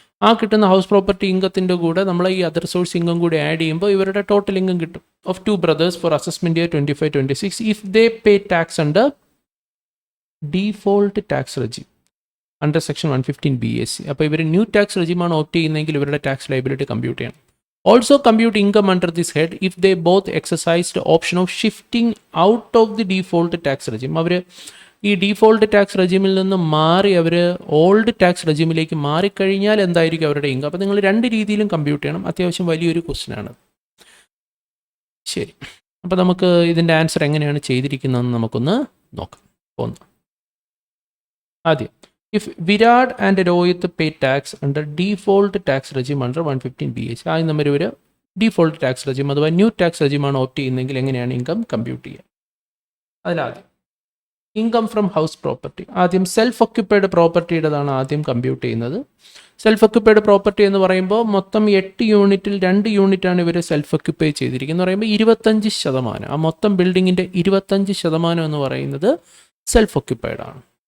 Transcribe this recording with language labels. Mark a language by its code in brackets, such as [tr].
[ml] ആ കിട്ടുന്ന house property ഇൻകത്തിൻ്റെ കൂടെ നമ്മൾ ഈ അതർ സോഴ്സ് ഇൻകം കൂടി ആഡ് ചെയ്യുമ്പോൾ ഇവരുടെ ടോട്ടൽ ഇൻകം കിട്ടും. [en] Of 2 brothers for assessment year 25-26 if they pay tax under default tax regime under section 115 BAC. [ml] അപ്പോൾ ഇവർ ന്യൂ ടാക്സ് റെജീമാണ് ഓപ്റ്റ് ചെയ്യുന്നതെങ്കിൽ ഇവരുടെ ടാക്സ് ലയബിലിറ്റി കമ്പ്യൂട്ട് ചെയ്യണം. [en] Also compute income under this head if they both exercised the option of shifting out of the default tax regime. [ml] അവർ ഈ default tax റെജീമിൽ നിന്ന് മാറി അവർ old tax റെജീമിലേക്ക് മാറിക്കഴിഞ്ഞാൽ എന്തായിരിക്കും അവരുടെ ഇൻകം? അപ്പോൾ നിങ്ങൾ 2 രീതിയിലും കമ്പ്യൂട്ട് ചെയ്യണം. അത്യാവശ്യം വലിയൊരു ക്വസ്റ്റ്യൻ ആണ്. ശരി, അപ്പോൾ നമുക്ക് ഇതിൻ്റെ ആൻസർ എങ്ങനെയാണ് ചെയ്തിരിക്കുന്നതെന്ന് നമുക്കൊന്ന് നോക്കാം. ഒന്ന്, ആദ്യം [en] if Virat and Rohit pay tax under default tax regime under 115 BAC. [ml] ആദ്യം നമ്മൾ ഒരു ഡീഫോൾട്ട് ടാക്സ് റെജീം അഥവാ ന്യൂ ടാക്സ് റെജീമാണ് ഓപ്റ്റ് ചെയ്യുന്നതെങ്കിൽ എങ്ങനെയാണ് ഇൻകം കമ്പ്യൂട്ട് ചെയ്യുക? അതിലാദ്യം ഇൻകം ഫ്രം ഹൗസ് പ്രോപ്പർട്ടി. ആദ്യം സെൽഫ് ഒക്യുപ്പൈഡ് പ്രോപ്പർട്ടിയുടേതാണ് ആദ്യം കമ്പ്യൂട്ട് ചെയ്യുന്നത്. സെൽഫ് ഒക്യുപ്പൈഡ് പ്രോപ്പർട്ടി എന്ന് പറയുമ്പോൾ മൊത്തം 8 യൂണിറ്റിൽ 2 യൂണിറ്റാണ് ഇവർ സെൽഫ് ഒക്യുപ്പൈ ചെയ്തിരിക്കുന്നത് എന്ന് പറയുമ്പോൾ 25%. ആ മൊത്തം ബിൽഡിങ്ങിൻ്റെ 25% എന്ന് പറയുന്നത് സെൽഫ് ഒക്യുപ്പൈഡ് ആണ്.